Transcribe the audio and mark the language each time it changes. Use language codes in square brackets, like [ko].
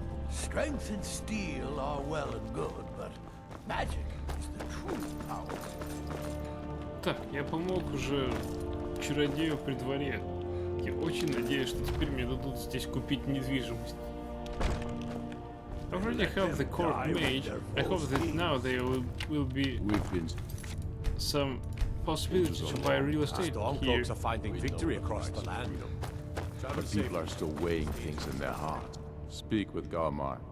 [en] Strength and steel are well and good, but magic is the true power. [ru] Так, я помог уже чародею при дворе. Я очень надеюсь, что теперь мне дадут здесь купить недвижимость. [en] I already have the court mage. I hope that now there will be some possibility to buy real estate here. Stormcloaks are finding victory across the land. But people are still weighing things in their heart. Speak with Galmar.